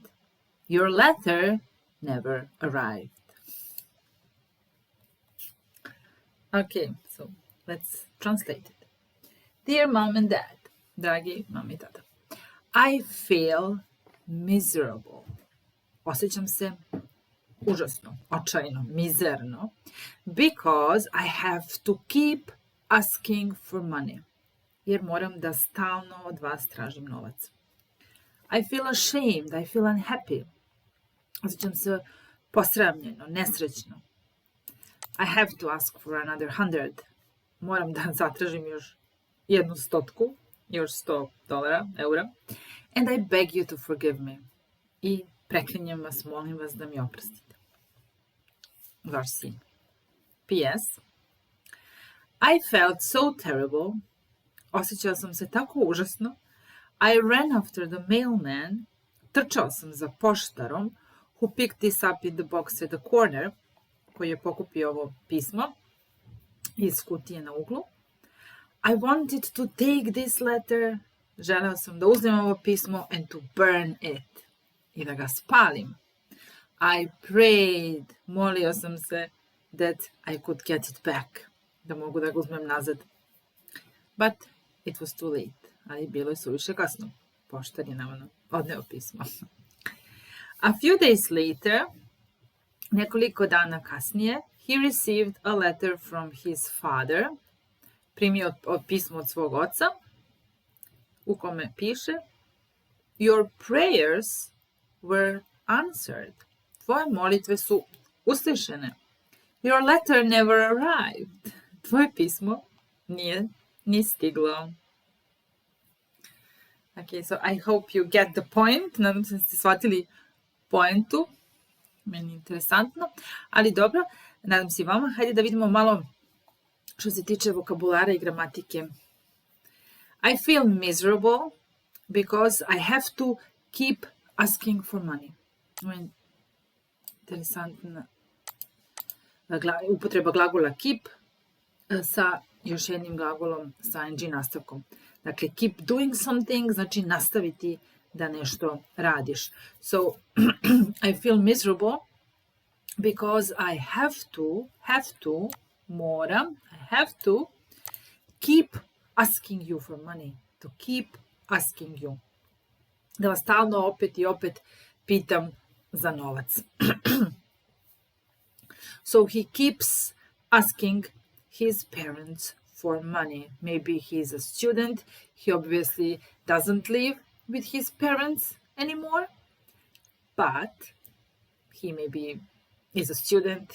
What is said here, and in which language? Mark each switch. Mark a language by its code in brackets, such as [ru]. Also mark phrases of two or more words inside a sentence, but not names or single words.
[en] Your letter never arrived." Okay, so let's translate it. Dear Mom and Dad, [sr] dragi mama i tata, [en] I feel miserable. [sr] Osjećam se užasno, očajno, mizerno, [en] because I have to keep asking for money. [sr] Jer moram da stalno od vas tražim novac. [en] I feel ashamed, I feel unhappy. [sr] Osjećam se posramljeno, nesrećno. [en] I have to ask for another 100. [sr] Moram da zatražim još jednu stotku, još $100, eura. [en] And I beg you to forgive me. [sr] I preklinjem vas, molim vas da mi oprostite. Vaš sin. P.S. [en] I felt so terrible. [sr] Osjećala sam se tako užasno. [en] I ran after the mailman. [sr] Trčao sam za poštarom [en] who picked this up in the box at the corner, [sr] koji je pokupio ovo pismo iz kutije na uglu. [en] I wanted to take this letter. [sr] Želeo sam da uzmem ovo pismo [en] and to burn it. [sr] I da ga spalim. [en] I prayed. [sr] Molio sam se [en] that I could get it back. [sr] Da mogu da ga uzmem nazad. [en] But it was too late. [sr] Ali bilo je suviše kasno. Poštar je naravno odneo pismo. [en] A few days later, [sr] nekoliko dana kasnije, [en] he received a letter from his father. [sr] Primio pismo od svog oca, u kome piše, [en] Your prayers were answered. [sr] Tvoje molitve su uslišene. [en] Your letter never arrived. [sr] Tvoje pismo nije ni stiglo. [en] Okay, so I hope you get the point. [sr] Nadam se da ste shvatili poentu. Meni je interesantno. Ali dobro, nadam se i vama. Hajde da vidimo malo što se tiče vokabulara i gramatike. [en] I feel miserable because I have to keep asking for money. [sr] Interesantna upotreba glagola keep sa još jednim glagolom sa ing nastavkom. Dakle, [en] keep doing something [sr] znači nastaviti da nešto radiš. [en] So, I feel miserable because I have to, moram, I have to keep asking you for money. To keep asking you. [sr] Da vas stalno opet i opet pitam za novac. [en] So he keeps asking his parents for money. Maybe he's a student. He obviously doesn't live with his parents anymore. But he maybe is a student.